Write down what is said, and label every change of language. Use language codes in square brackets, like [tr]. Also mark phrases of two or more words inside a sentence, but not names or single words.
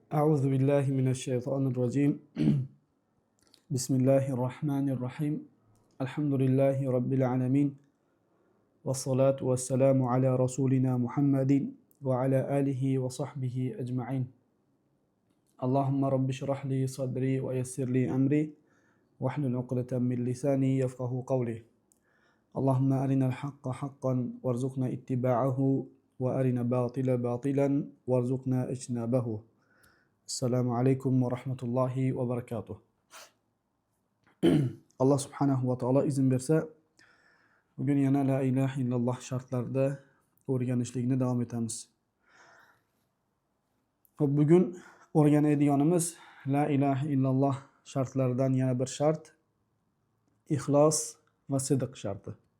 [ar] أعوذ بالله من الشيطان الرجيم بسم الله الرحمن الرحيم الحمد لله رب العالمين والصلاة والسلام على رسولنا محمد وعلى آله وصحبه أجمعين اللهم رب اشرح لي صدري ويسر لي أمري واحلل عقدة من لساني يفقه قولي اللهم أرنا الحق حقا وارزقنا اتباعه وأرنا باطل باطلا وارزقنا اجتنابه. السلام عليكم ورحمة الله وبركاته. [uz] Alloh [ar] سبحانه وتعالى [uz] izn bersa, bugun yana [ar] لا إله إلا الله [uz] shartlarida o'rganishlikni davom etamiz. Bugun o'rganadiganimiz [ar] لا إله إلا الله [uz] shartlaridan yana bir shart ixlos va sidq sharti.